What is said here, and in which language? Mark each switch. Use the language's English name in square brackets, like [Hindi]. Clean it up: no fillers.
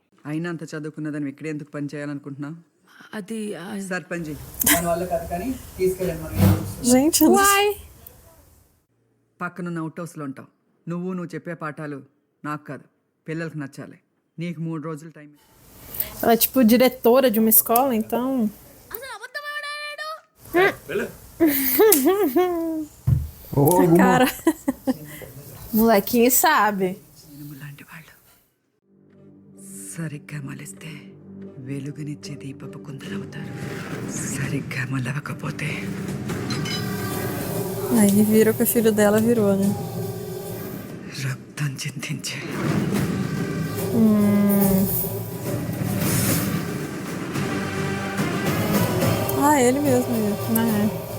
[Telugu] అయినా అంత చదువుకున్నదని ఇక్కడ ఎందుకు పని చేయాలనుకుంటున్నావు? అది సర్పంచ్ మన వాళ్ళు కాదు కానీ తీసుకెళ్ళండి మరి. [Portuguese] Gente, Uai! [Telugu] పక్కనున్న అవుట్ హౌస్లో ఉంటావు. నువ్వు చెప్పే పాఠాలు నాకు కాదు, పిల్లలకు నచ్చాలి. నీకు 3 రోజులు time. [Portuguese] Ela é tipo diretora de uma escola, então. cara. Molequinho sabe. [Telugu] లాంటి వాళ్ళు సరిగ్గా మలిస్తే వెలుగునిచ్చే దీపపు కుందరవుతారు. సరిగ్గా మలవకపోతే [Portuguese] Aí virou que o filho dela virou, né? [Telugu] రక్తం చిందించే. [Portuguese] Ah, ele mesmo. É.